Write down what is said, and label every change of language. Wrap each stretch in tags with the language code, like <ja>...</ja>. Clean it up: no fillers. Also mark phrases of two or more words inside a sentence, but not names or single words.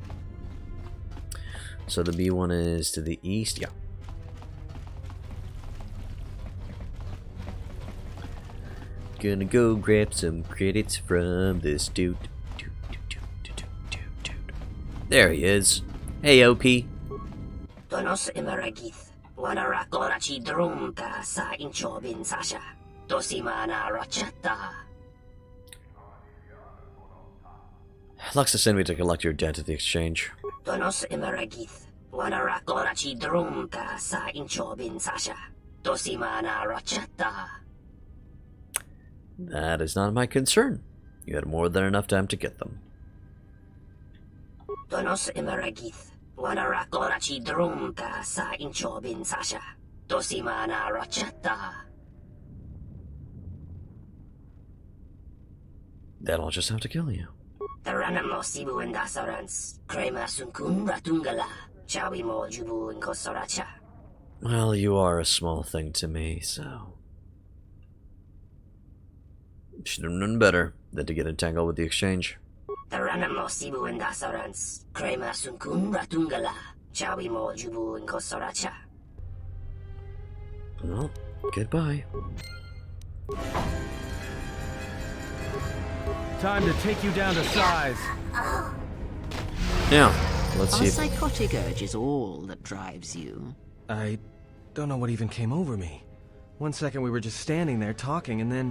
<en>So the B1 is to the east, yeah. Gonna go grab some credits from this dude. There he is. Hey, OP. Donos imaragith. Wanara korachi drumta sa inchobin sasha. Dosimana rachata. Luxa sent me to collect your debt at the exchange. Donos imaragith. Wanara korachi drumta sa inchobin sasha. Dosimana rachata. That is not my concern. You had more than enough time to get them. Donos imaragith. Wanara korachi drumta sa inchobin sasha. Dosimana rachata. Then I'll just have to kill you. Taranamo sibu indasarans. Krema sunkun ratungala. Chawi mo jubu inkosoracha. Well, you are a small thing to me, so... Should have known better than to get entangled with the exchange. Taranamo sibu indasarans. Krema sunkun ratungala. Chawi mo jubu inkosoracha. Well, goodbye. Time to take you down to size. Now, let's Our see. psychotic urge is all that drives you. I don't know what even came over me. 1 second we were just standing there talking, and then...</en>